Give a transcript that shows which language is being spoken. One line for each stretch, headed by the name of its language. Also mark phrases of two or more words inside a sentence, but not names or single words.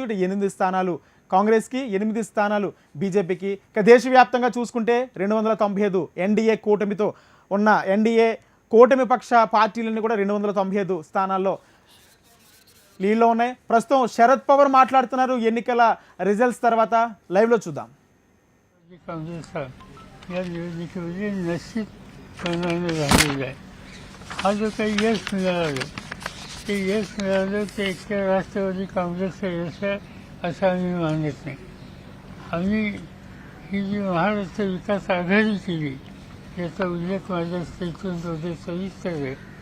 Telugu: ఇటు 8 స్థానాలు కాంగ్రెస్కి, 8 స్థానాలు బీజేపీకి. ఇక దేశవ్యాప్తంగా చూసుకుంటే 295 ఎన్డీఏ కూటమితో ఉన్న ఎన్డీఏ కూటమి పక్ష పార్టీలన్నీ కూడా 295 స్థానాల్లో లీడ్లో ఉన్నాయి. ప్రస్తుతం శరద్ పవార్ మాట్లాడుతున్నారు ఎన్నికల రిజల్ట్స్ తర్వాత. లైవ్లో చూద్దాం.
Marathi: काँग्रेस का या निवडणुकीमध्ये निश्चित परिणामी झालेला आहे. हा जो काही यश मिळालं ते यश मिळालं ते एकट्या राष्ट्रवादी काँग्रेसचं यश आहे असं आम्ही मानत नाही. आम्ही ही जी महाराष्ट्र विकास आघाडी केली याचा उल्लेख माझ्या स्टेटमेंटमध्ये सविस्तर आहे.